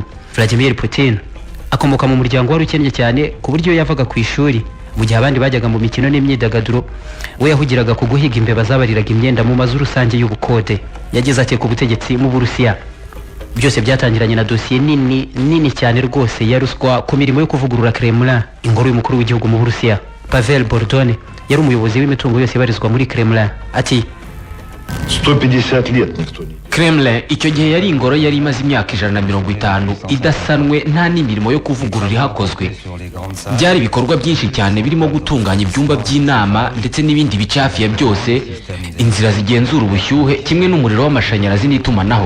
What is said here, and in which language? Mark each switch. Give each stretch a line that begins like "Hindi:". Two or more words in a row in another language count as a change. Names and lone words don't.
Kinyarwanda: Vladimir Putin akomoka mu muryango wari ukennye cyane ku buryo yavaga ku ishuri mu gihe abandi bajyaga mu mikino n'imyidagaduro, we yahugiraga ku guhiga imbeba zabariraga imyenda mu mazu rusange y'ubukode. Yageze ate ku butegetsi mu Burusiya? Byose byatangiranye na dosiye nini cyane rwose ya ruswa ku mirimo yo kuvugurura Kremlin, ingoro y'umukuru w'igihugu mu Burusiya. Pavel Bordone yari umuyobozi w'imitungo yose ibarizwa muri Kremlin. Ati:
Russian: 150 лет никто не.
Kinyarwanda: Kremlin icyo gihe yari ingoro yari imaze imyaka 150 idasanwe, nta n'imirimo yo kuvugurura ihakozwe. Byari ibikorwa byinshi cyane birimo gutunganya ibyumba by'inama ndetse n'ibindi bice hafi ya byose, inzira zigenzura ubushyuhe kimwe n'umuriro w'amashanyarazi n'itumanaho.